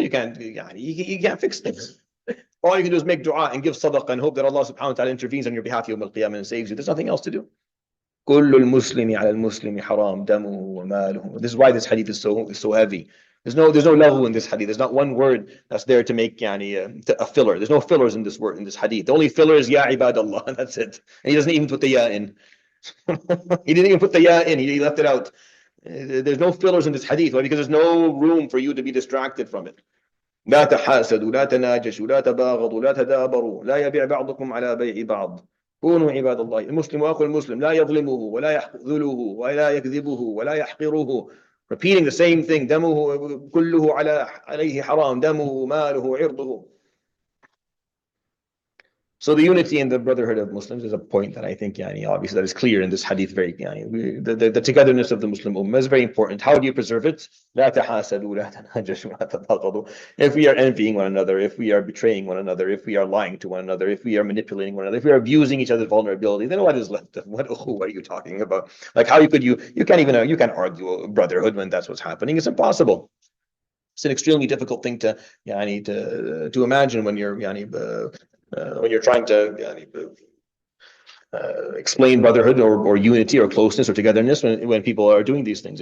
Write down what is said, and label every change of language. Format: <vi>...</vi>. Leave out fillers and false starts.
<en>You can't fix things. All you can do is make dua and give sadaqah and hope that Allah subhanahu wa ta'ala intervenes on your behalf Yawm al-Qiyamah and saves you. There's nothing else to do.</en> <ar>كل المسلم على المسلم حرام دمه وماله.</ar> <en>This is why this hadith is so heavy. There's no lahu in this hadith. There's not one word that's there to make a filler. There's no fillers in this hadith. The only filler is ya ibadallah. That's it. And he doesn't even put the ya in. He didn't even put the ya in. He left it out. There's no fillers in this hadith. Why? Because there's no room for you to be distracted from it.</en> <ar>لا تحاسدوا لا تناجشوا لا تباغضوا لا تدابروا لا يبيع بعضكم على بيع بعض كونوا عباد الله المسلم أخو المسلم لا يظلمه ولا يخذله ولا يكذبه ولا يحقره.</ar> <en>Repeating the same thing.</en> <ar>دمه كله عليه حرام دمه ماله عرضه.</ar> <en>So the unity and the brotherhood of Muslims is a point that I think, obviously, that is clear in this hadith. Very, the togetherness of the Muslim ummah is very important. How do you preserve it?</en> <ar>لا تحاسدوا لا تناجشوا لا تباغضوا.</ar> <en>If we are envying one another, if we are betraying one another, if we are lying to one another, if we are manipulating one another, if we are abusing each other's vulnerability, then what is left? What are you talking about? Like, how could you can't argue brotherhood when that's what's happening. It's impossible. It's an extremely difficult thing to imagine when you're trying to explain brotherhood or unity or closeness or togetherness when people are doing these things.</en>